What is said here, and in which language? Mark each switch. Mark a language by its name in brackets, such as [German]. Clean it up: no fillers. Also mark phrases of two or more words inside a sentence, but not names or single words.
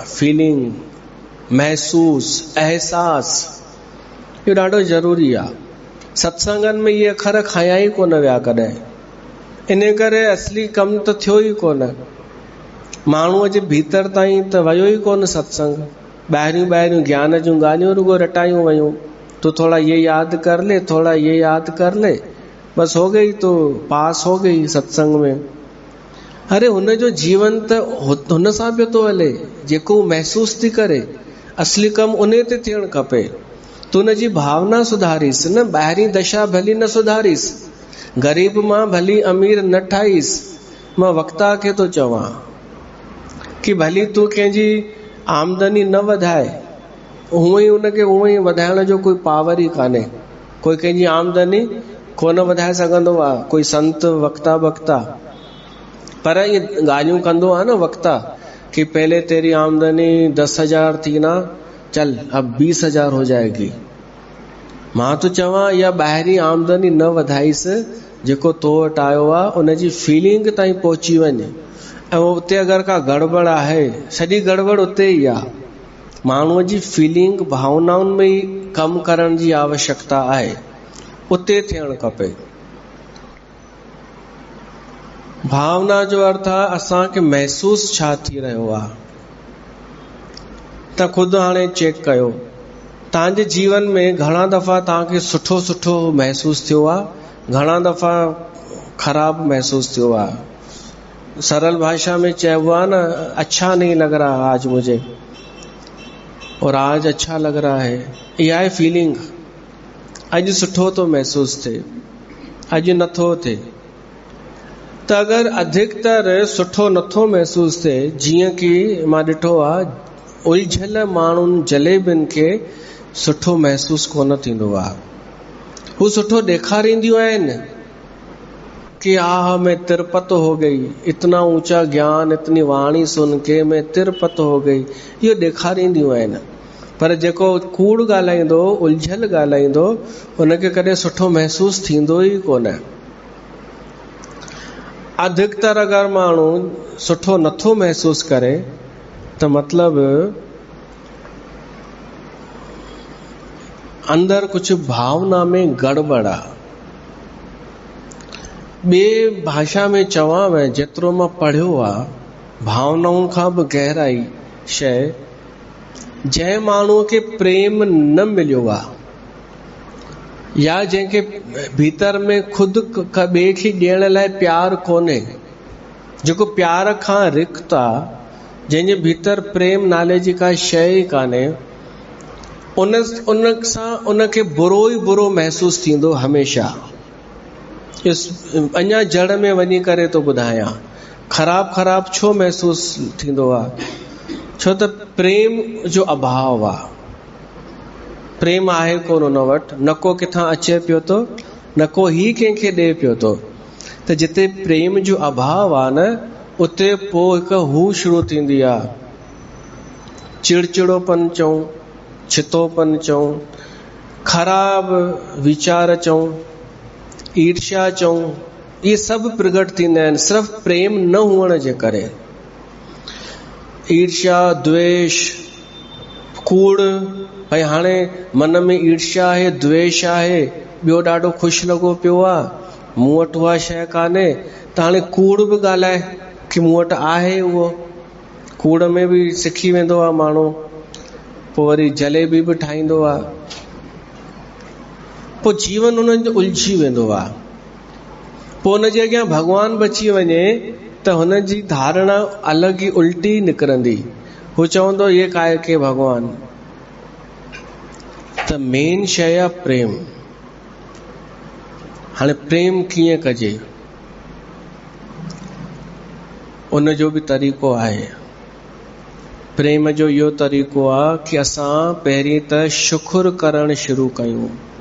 [Sindhi] फीलिंग, महसूस, एहसास, इहो ॾाढो ज़रूरी आहे। सत्संगनि में इहे अखर खया ई कोन विया कॾहिं, इन करे असली कमु त थियो ई कोन। माण्हूअ जे भीतर ताईं त वियो ई कोन सत्संग। ॿाहिरियूं ज्ञान जूं ॻाल्हियूं रुगो रटायूं वयूं। [Hindi] तो थोड़ा ये याद कर ले, थोड़ा ये याद कर ले, बस हो गई, तो पास हो गई सत्संग में। [Sindhi] अरे हुन जो जीवन त हुन सां पियो थो हले जेको महसूस थी करे। असली कमु उन ते थियणु खपे। तू हुन जी भावना सुधारीस न, ॿाहिरीं दशा भली न सुधारीस, ग़रीब मां भली अमीर न ठाहीस। मां वक्ता खे तो चवां कि भली तू कंहिंजी आमदनी न वधाए, हूअं ई उनखे हूअं ई वधाइण जो कोई पावर ई कान्हे। कोई कंहिंजी आमदनी कोन वधाए सघंदो आहे, कोई संत वक्ता। पर ये ॻाल्हियूं कंदो आहे न वक्ता कि [Hindi] पहले तेरी आमदनी 10,000 थी ना, चल अब 20,000 हो जाएगी। [Sindhi] मां तो चवां या ॿाहिरीं आमदनी न वधाईस, जेको तो वटि आयो आहे उन जी फीलिंग ताईं पहुची वञे। ऐं उते अगरि का गड़बड़ आहे, सॼी गड़बड़ उते ई आहे। माण्हूअ जी फीलिंग, भावनाउनि में ई कमु करण जी आवश्यकता आहे, उते थियणु खपे। भावना जो अर्थ आहे असांखे महसूस छा थी रहियो आहे। त खुदि हाणे चेक कयो, तव्हांजे जीवन में घणा दफ़ा तव्हांखे सुठो सुठो महसूस थियो आहे, घणा दफ़ा ख़राब महसूस थियो आहे। सरल भाषा में चइबो आहे न, [Hindi] अच्छा नहीं लग रहा आज मुझे, और आज अच्छा लग रहा है। [Sindhi] इहा आहे फीलिंग। अॼु सुठो थो महसूस थिए, अॼु नथो थिए। त अगरि अधिकतर सुठो नथो महसूस थिए, जीअं कि मां ॾिठो आहे उलझियल माण्हुनि जलेबियुनि खे सुठो महसूस कोन थींदो आहे। हू सुठो ॾेखारींदियूं आहिनि कि [Hindi] मैं तिरपत हो गई, इतना ऊंचा ज्ञान, इतनी वाणी सुन के मैं तिरपत हो गई, [Sindhi] इहो ॾेखारींदियूं आहिनि। पर जेको कूड़ ॻाल्हाईंदो, उलझियल ॻाल्हाईंदो, उनखे कॾहिं सुठो महसूस थींदो ई कोन। अधिकतर अगरि माण्हू सुठो नथो महसूस करे त मतलब अंदर कुछ भावना में गड़बड़ आहे। ॿिए भाषा में चवां, जेतिरो मां पढ़ियो आहे, भावनाउनि खां बि गहराई शइ, जंहिं माण्हूअ खे प्रेम न मिलियो आहे, या जंहिंखे भीतर में खुद ॿिए खे ॾियण लाइ प्यार कोन्हे, जेको प्यार खां रिक्त आहे, जंहिंजे भीतर प्रेम नाले जी का शइ ई कान्हे, उन सां उनखे बुरो ई बुरो महसूस थींदो हमेशा। अञा जड़ में वञी करे तो ॿुधायां, ख़राब छो महसूस थींदो आहे? छो त प्रेम जो अभाव आहे। प्रेम आहे कोन उन वटि, न को किथां अचे पियो थो, न को ही कंहिंखे ॾे पियो थो। त जिते प्रेम जो अभाव आहे न, उते पोइ हिकु हू शुरू थींदी आहे, चिड़चिड़ोपन चऊं, छितोपन चऊं, ख़राब विचार चऊं, ईर्ष्या चऊं, ये सभु प्रगट थींदा आहिनि सिर्फ़ु प्रेम न हुअण जे करे। ईर्ष्या, द्वेष, कूड़, भई हाणे मन में ईर्ष्या आहे, द्वेष आहे, ॿियो ॾाढो ख़ुशि लॻो पियो आहे, मूं वटि उहा शइ कान्हे, त हाणे कूड़ बि ॻाल्हाए कि मूं वटि आहे उहो। कूड़ में बि सिखी वेंदो आहे माण्हू, पोइ वरी जलेबी बि ठाहींदो आहे, पोइ जीवन उन्हनि जो उलझी वेंदो आहे। पोइ उन जे अॻियां भॻवान बची वञे त हुन जी धारणा अलॻि ई उल्टी निकिरंदी। हू चवंदो ये काय के भॻवान। त मेन शइ आहे प्रेम। हाणे प्रेम कीअं कजे, उन जो बि तरीक़ो आहे। प्रेम जो इहो तरीक़ो आहे कि असां पहिरीं त शुक्र करणु शुरू कयूं।